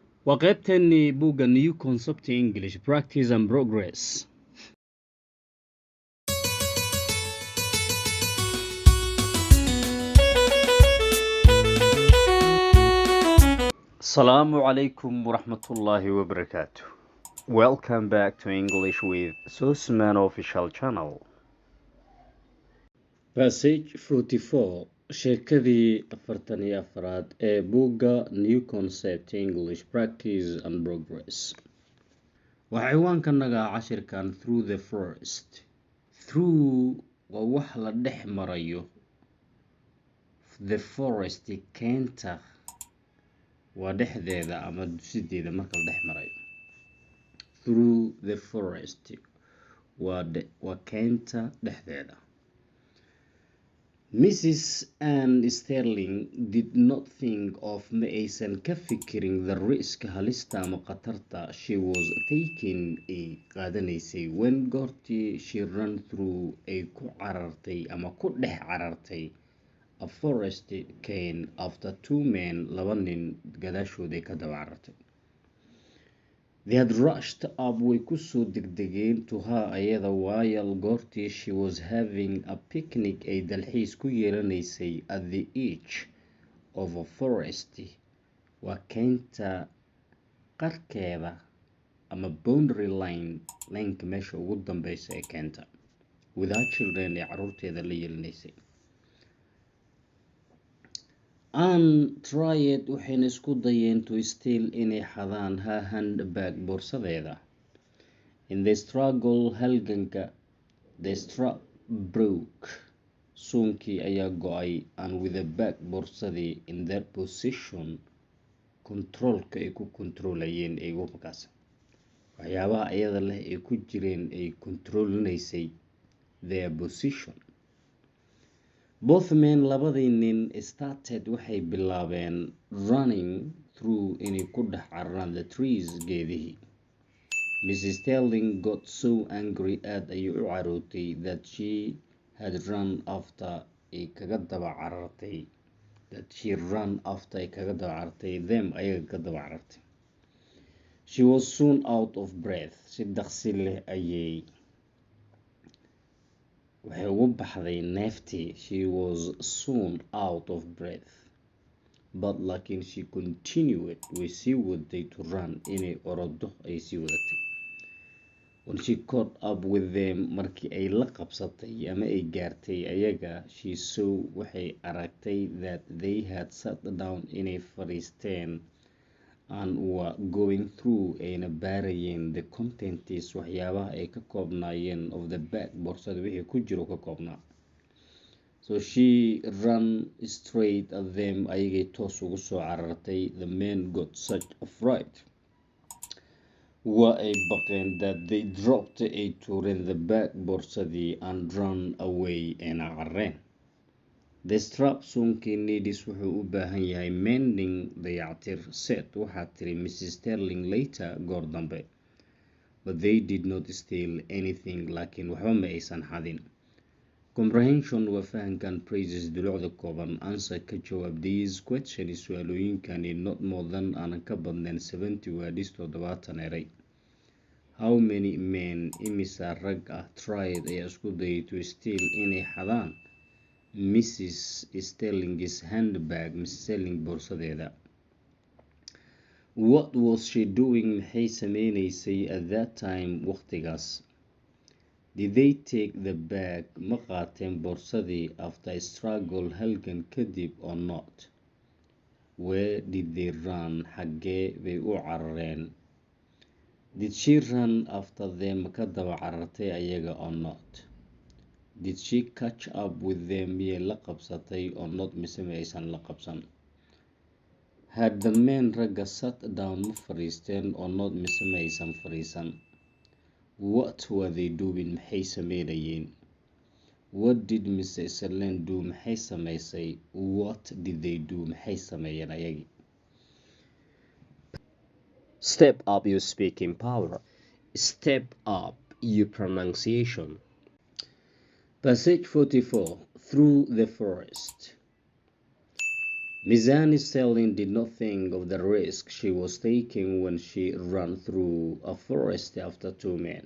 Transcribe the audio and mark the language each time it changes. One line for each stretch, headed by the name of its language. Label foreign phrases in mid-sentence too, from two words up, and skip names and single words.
Somali: waa qaybteennii buugga New Concept English Practice and Progress.
Arabic: السلام عليكم ورحمة الله وبركاته.
English: Welcome back to English with Susman Official Channel.
Somali: Passage 44 sheekadii 44 ee buugga New Concept English Practice and Progress. Waxaa ciwaankanaga cashirkan Through the Forest. Through waa wax la dhex marayo.
English: The forest
Somali: keenta waa dhexdeeda ama dusideeda marka la dhex marayo.
English: Through the forest
Somali: waa keenta dhexdeeda.
English: Mrs. Anne Sterling did not think of
Somali: ma aysan ka fikirin
English: the risk
Somali: halista ama khatarta
English: she was taking
Somali: ay qaadanaysay when goortii
English: she ran through
Somali: ay ku carartay ama ku dhex carartay
English: a forest cane after two men
Somali: laba nin gadaashooday ka daba carartay.
English: They had rushed up
Somali: way kusoo degdegeen
English: to her
Somali: ayada while goortii
English: she was having a picnic
Somali: ay dalxiis ku yeelanaysay
English: at the edge of a forest
Somali: waa keenta qarkeeda ama boundary lineka meesha ugu dambeysa ee keenta
English: with her children
Somali: ee caruurteeda la yeelanaysay. Anne tried waxayna isku dayeen
English: to steal
Somali: inay xadaan
English: her handbag
Somali: boorsadeeda.
English: In the struggle
Somali: halganka
English: the strap broke
Somali: suunkii ayaa go-ay
English: and with the bag
Somali: boorsadii
English: in their position
Somali: controlka ay ku controlayeen ay markaas waxyaabaha ayada leh ay ku jireen ay controlinaysay
English: their position. Both men
Somali: labadii nin started waxay bilaabeen
English: running through
Somali: inay ku dhex cararaan
English: the trees
Somali: geedihii.
English: Mrs. Sterling got so angry
Somali: aad ayay u carootay
English: that she ran after
Somali: ay kaga daba carartay them ayaga ka daba carartay.
English: She was soon out of breath
Somali: si dhaqsi leh ayay waxay ugu baxday neeftii.
English: She was soon out of breath but laakiin she continued
Somali: way sii waday
English: to run
Somali: inay orodo ay sii wadatay.
English: When she caught up with them
Somali: markii ay la qabsatay ama ay gaartay ayaga
English: she saw
Somali: waxay aragtay
English: that they had sat down
Somali: inay fadhiisteen
English: and were going through
Somali: ayna baarayeen
English: the contents
Somali: waxyaabaha ay ka koobnaayeen
English: of the bag
Somali: boorsada wixii ku jiro ka koobnaa.
English: So she ran straight at them
Somali: ayagay toos ugu soo carartay.
English: The men got such a fright
Somali: waa ay baqeen
English: that they dropped
Somali: ay tuureen
English: the bag boorsadii and ran away
Somali: ayna carareen.
English: The strap
Somali: suunkii needs wuxuu u baahan yahay mending dayactir said waxaa tiri Mrs. Sterling later goor dambe.
English: But they did not steal anything
Somali: laakiin waxba ma aysan xadin. Comprehension waa fahankan praises dulucda kooban. Answer ka jawaab
English: these questions
Somali: su'aalooyinkani
English: not more than
Somali: aanan ka badnayn 70 words 70 eray.
English: How many men
Somali: imisa rag ah tried ayaa isku dayay
English: to steal
Somali: inay xadaan Mrs. Sterling's handbag Mrs. Sterling boorsadeeda.
English: What was she doing
Somali: maxay sameynaysay
English: at that time waqtigaas. Did they take the bag
Somali: ma qaateen boorsadii
English: after a struggle
Somali: halgan kadib
English: or not. Where did they run
Somali: xaggee bay u carareen.
English: Did she run after them
Somali: ka daba carartay ayaga
English: or not. Did she catch up with them
Somali: miyay la qabsatay
English: or not
Somali: mise ma aysan la qabsan.
English: Had the men ragga sat down
Somali: ma fadhiisteen
English: or not
Somali: mise ma aysan fadhiisan.
English: What were they doing
Somali: maxay sameynayeen.
English: What did Mrs. Sterling do
Somali: maxay samaysay.
English: What did they do
Somali: maxay sameeyeen ayagii.
English: Step up your speaking power. Step up your pronunciation. Passage 44 Through the Forest. Mizani Sterling did not think of the risk she was taking when she ran through a forest after two men.